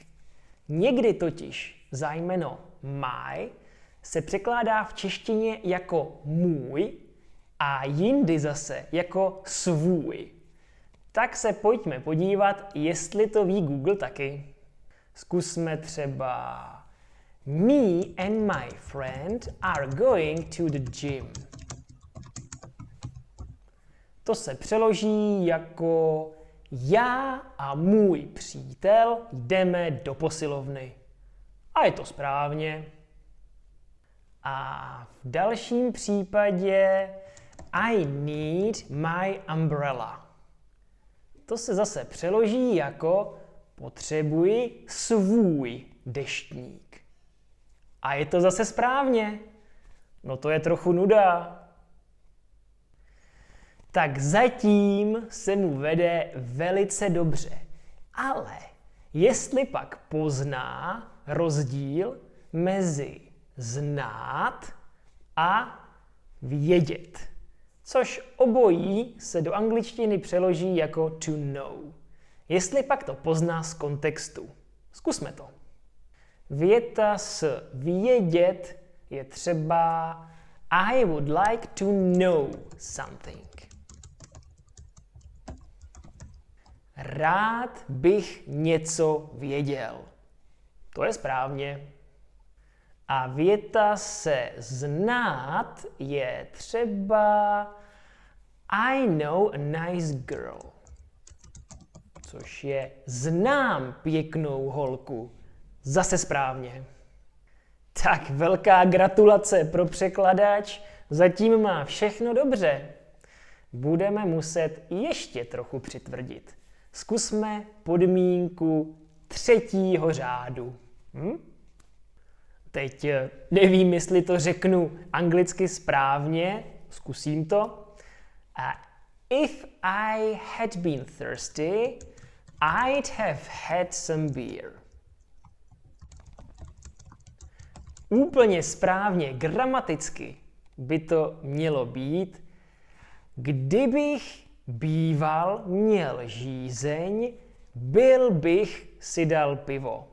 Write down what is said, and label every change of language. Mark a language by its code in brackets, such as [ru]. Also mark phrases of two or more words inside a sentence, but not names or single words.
[cs] Někdy totiž zájmeno my se překládá v češtině jako můj a jindy zase jako svůj. Tak se pojďme podívat, jestli to ví Google taky. Zkusme třeba [en] Me and my friend are going to the gym. [cs] To se přeloží jako já a můj přítel jdeme do posilovny. A je to správně. A v dalším případě [en] I need my umbrella. [cs] To se zase přeloží jako potřebuji svůj deštník. A je to zase správně. No to je trochu nuda. Tak zatím se mu vede velice dobře. Ale jestli pak pozná rozdíl mezi znát a vědět, což obojí se do angličtiny přeloží jako [en] to know. [cs] Jestli pak to pozná z kontextu. Zkusme to. Věta s vědět je třeba [en] I would like to know something. [cs] Rád bych něco věděl. To je správně. A věta se znát je třeba [en] I know a nice girl. [cs] Což je znám pěknou holku. Zase správně. Tak velká gratulace pro překladač. Zatím má všechno dobře. Budeme muset ještě trochu přitvrdit. Zkusme podmínku 3. řádu. Teď nevím, jestli to řeknu anglicky správně. Zkusím to. [en] If I had been thirsty, I'd have had some beer. [cs] Úplně správně, gramaticky by to mělo být, kdybych býval měl žízeň, byl bych si dal pivo.